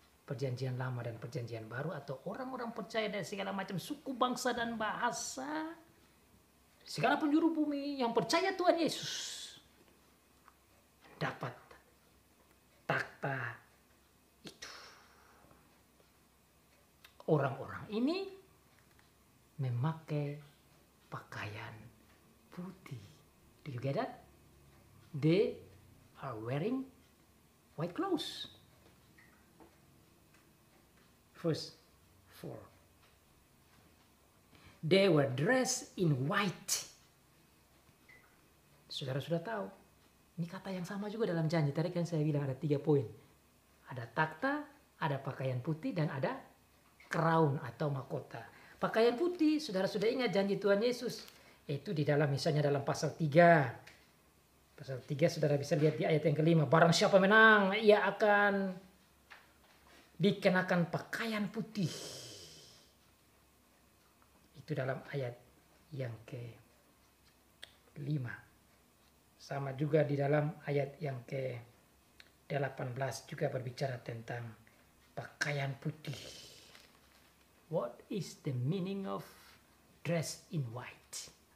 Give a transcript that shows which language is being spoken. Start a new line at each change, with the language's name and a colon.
Indonesian: perjanjian lama dan perjanjian baru, atau orang-orang percaya dari segala macam suku, bangsa, dan bahasa, segala penjuru bumi yang percaya Tuhan Yesus, dapat takhta itu. Orang-orang ini memakai pakaian putih.
English: Do you get that? They are wearing white clothes. Verse 4. They were dressed in white.
Indonesian: Saudara sudah tahu. Ini kata yang sama juga dalam janji. Tadi kan saya bilang ada 3 poin. Ada takhta, ada pakaian putih, dan ada crown atau mahkota. Pakaian putih, saudara sudah ingat janji Tuhan Yesus. Itu di dalam, misalnya dalam pasal 3. Pasal 3 saudara bisa lihat di ayat yang ke-5. Barang siapa menang, ia akan dikenakan pakaian putih. Itu dalam ayat yang ke-5. Sama juga di dalam ayat yang ke-18 juga berbicara tentang pakaian putih.
English: What is the meaning of dress in white?